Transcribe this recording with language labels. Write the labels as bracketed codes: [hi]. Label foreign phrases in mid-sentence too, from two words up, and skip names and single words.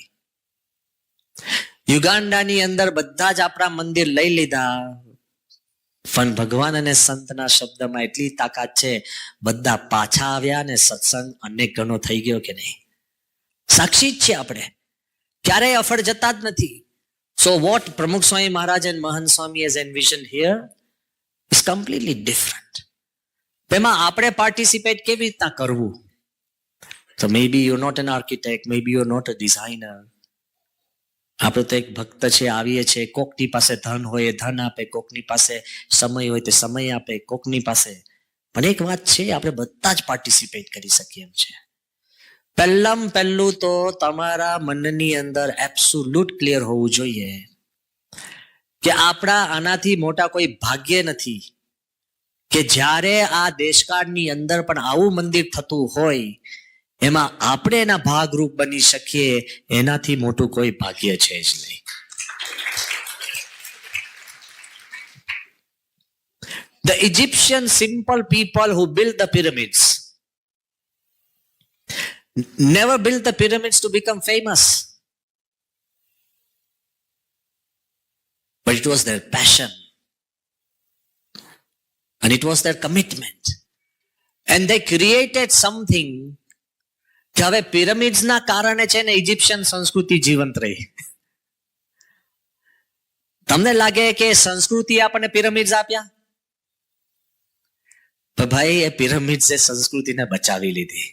[gu] યુગાન્ડાની અંદર બધા જ આપણા મંદિર લઈ લીધા, પણ ભગવાન અને સંતના શબ્દમાં એટલી તાકાત છે, બધા પાછા આવ્યા અને સત્સંગ અનેક ગણો થઈ ગયો કે નહીં? સાક્ષી જ છે આપણે, ક્યારેય અફળ જતા જ નથી. [en] So what Pramukh Swami Maharaj and Mahant Swami has envisioned here is completely different. [gu] તેમાં આપણે પાર્ટિસિપેટ કેવી રીતના કરવું? [en] So maybe you're not an architect, maybe you're not a designer. [gu] આપણે તો એક ભક્ત છે, આવીએ છીએ, કોકની પાસે ધન હોય ધન આપે, કોકની પાસે સમય હોય તે સમય આપે, કોકની પાસે. પણ એક વાત છે, આપણે બધા જ પાર્ટિસિપેટ કરી શકીએ એમ છે. પહેલું તો તમારા મનની અંદર [en] absolute clear [gu] હોવું જોઈએ કે આપણા આનાથી મોટા કોઈ ભાગ્ય નથી કે જ્યારે આ દેશકાળની અંદર પણ આવું મંદિર થતું હોય એમાં આપણે એના ભાગરૂપ બની શકીએ. એનાથી મોટું કોઈ ભાગ્ય છે જ નહીં. [en] The Egyptian simple people who built the pyramids never built the pyramids to become famous, but it was their passion and it was their commitment, and they created something [gu] કે હવે પિરામિડ્સ ના કારણે છે ને ઇજિપ્શિયન સંસ્કૃતિ જીવંત રહી. તમને લાગે કે સંસ્કૃતિ આપણને પિરામિડ્સ આપ્યા? તો ભાઈ એ પિરામિડ્સ એ સંસ્કૃતિને બચાવી લીધી.